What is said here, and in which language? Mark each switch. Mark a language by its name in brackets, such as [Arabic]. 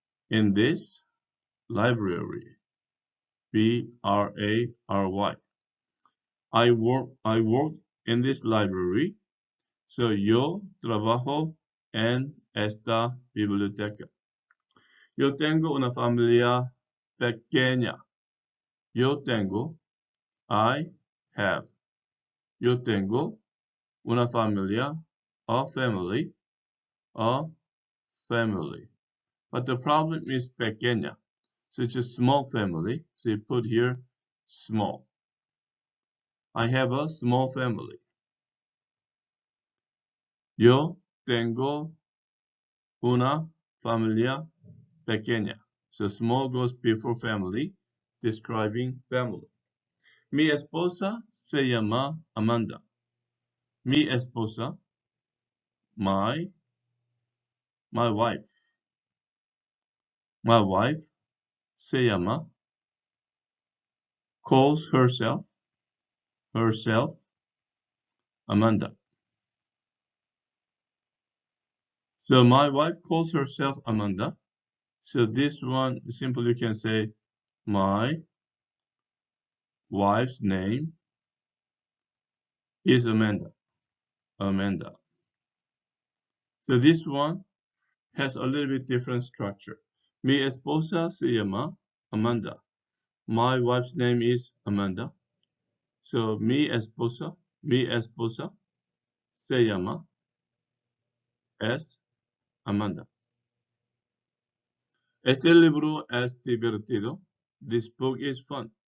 [English] In this library. B-R-A-R-Y. I work in this library. [Spanish] So yo trabajo en esta biblioteca. Yo tengo una familia pequeña. Yo tengo, [English] I have. [Spanish] Yo tengo una familia, [English] a family, a family. But the problem is pequeña. So it's a small family. So you put here small. I have a small family. [Spanish] Yo tengo una familia pequeña. [English] So small goes before family, describing family. [Spanish] Mi esposa se llama Amanda. Mi esposa, [English] my wife. My wife [Spanish] se llama, [English] calls herself Amanda. So my wife calls herself Amanda. So this one, simply you can say, my wife's name is Amanda. Amanda. So this one has a little bit different structure. [Spanish] Mi esposa se llama Amanda. [English] My wife's name is Amanda. [Spanish] So mi esposa se llama es Amanda. Este libro es divertido. [English] This book is fun.